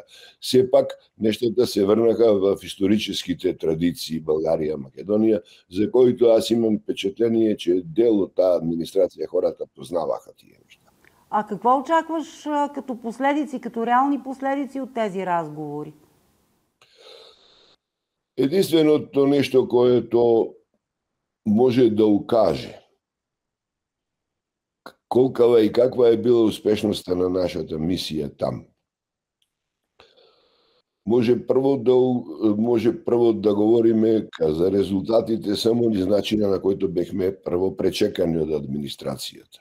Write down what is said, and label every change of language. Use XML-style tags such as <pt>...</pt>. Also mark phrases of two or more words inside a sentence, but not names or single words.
<bg>Сепак нештата се врнаха в историческите традиции Българија, Македонија, за които аз имам впечатление, че дел от тази администрация хората познаваха тия неща. А какво очакваш като последици, като реални последици от тези разговори? Единственото нешто което може да укаже колкава и каква е била успешноста на нашата мисија там.</bg> <mk>Може прво да говориме за резултатите само низ начина на којто бехме прво пречекани од администрацијата.</mk>